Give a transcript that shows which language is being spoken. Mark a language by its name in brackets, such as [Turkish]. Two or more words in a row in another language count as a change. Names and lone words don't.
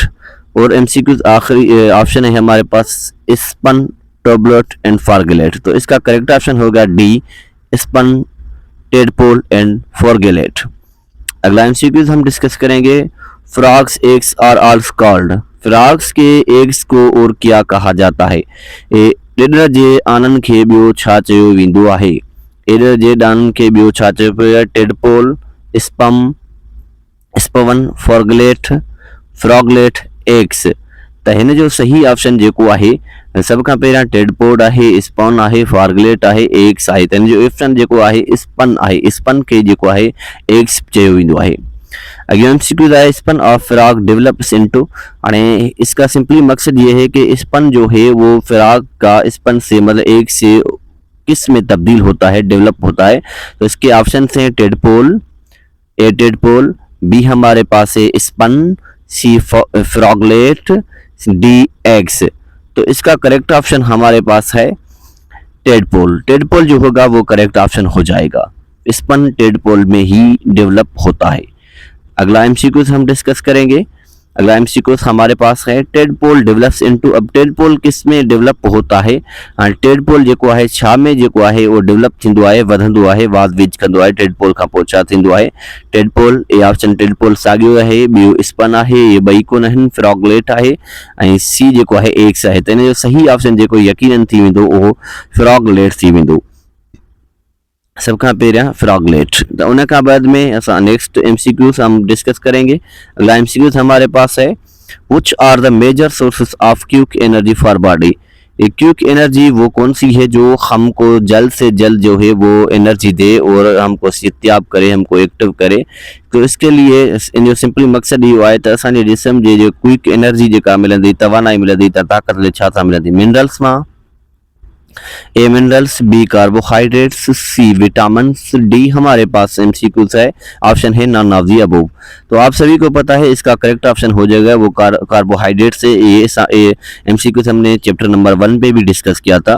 [Urdu] اور ایم سی کیوز آخری آپشن ہے ہمارے پاس [English] spawn, toblet and forglet. [Urdu] تو اس کا [English] correct option [Urdu] ہوگا [English] D spawn, tadpole and forglet. [Urdu] اگلا ایم سی کیوز ہم ڈسکس کریں گے [English] frogs eggs are also called. [Urdu] فراگز کے ایگز کو اور کیا کہا جاتا ہے? [Sindhi] ॾिॾर जे आननि खे ॿियो छा चयो वेंदो आहे? ॾिॾर जे आननि खे ॿियो छा चयो पियो आहे? [English] tadpole, spam, spawn, forglet, froglet, eggs. [Sindhi] तो हिन जो सही ऑप्शन जेको आहे सब खां पहिरियां टेडपोल आहे, स्पन आहे, फॉर्गलेट आहे, एग्स आहे। तो हिन जो ऑप्शन जेको आहे स्पन आहे। स्पन के जेको आहे एग्स चयो वेंदो आहे। अॻियां एमसीक्यूज आहे [English] spawn of frog develops into. [Urdu] ہانے اس کا سمپلی مقصد یہ ہے کہ سپن جو ہے وہ فراگ کا سپن سے مطلب ایگ سے کس میں تبدیل ہوتا ہے، ڈیولپ ہوتا ہے. تو اس کے آپشن ہیں [English] tadpole, A tadpole, B [Urdu] ہمارے پاس ہے [English] spawn, C froglet, D eggs. [Urdu] تو اس کا [English] correct option [Urdu] ہمارے پاس ہے ٹیڈپول. ٹیڈپول جو ہوگا وہ [English] correct option [Urdu] ہو جائے گا۔ سپن ٹیڈپول میں ہی ڈیولپ ہوتا ہے. اگلا ایم سی کیوز ہم ڈسکس کریں گے۔ اگلا ایم سی کیوز ہمارے پاس ہے [English] tadpole develops into. [Urdu] اب ٹیڈپول کس میں ڈیولپ ہوتا ہے? [Sindhi] टेडपोल जेको आहे छा में जेको आहे वो डेवलप थींदो आहे, वधंदो आहे, वाध विज कंदो आहे। टेडपोल खां पोइ छा थींदो आहे? टेडपोल, [English] A option tadpole [Sindhi] साॻियो आहे, ॿियो स्पन आहे, ये ॿई कोन आहिनि, फ्रॉगलेट आहे ऐं सी जेको आहे एग्स आहे। त हिन जो सही ऑप्शन जेको यकीनन थी वेंदो उहो फ्रॉगलेट थी वेंदो। सब खां पहिरियां फ्रॉगलेट। तो उन खां बाद में असां [English] next MCQs [Urdu] ہم ڈسکس کریں گے. اگلا ایم سی کیوز ہمارے پاس ہے [English] which are the major sources of quick energy for body. quick energy [Urdu] وہ کون سی ہے جو ہم کو جلد سے جلد جو ہے وہ انرجی دے اور ہم کو صحت یاب کرے، ہم کو ایکٹو کرے. تو اس کے لیے [Sindhi] इन जो सिंपली मकसद इहो आहे त असांजे जिस्म जे जो [English] quick energy [Sindhi] जेका मिलंदी, तवानाई मिलंदी त ताक़त लाइ छा था मिलंदी? मिनरल्स मां, [English] A minerals, B carbohydrates, C vitamins, D [Urdu] ہمارے پاس ایم سی کیوز ہے، آپشن ہے [English] none of the above. [Urdu] تو آپ سبھی کو پتا ہے اس کا [English] correct option [Urdu] ہو جائے گا وہ کاربوہائیڈریٹس سے. یہ ایم سی کیوز ہم نے [English] chapter number 1 [Urdu] پے بھی ڈسکس کیا تھا.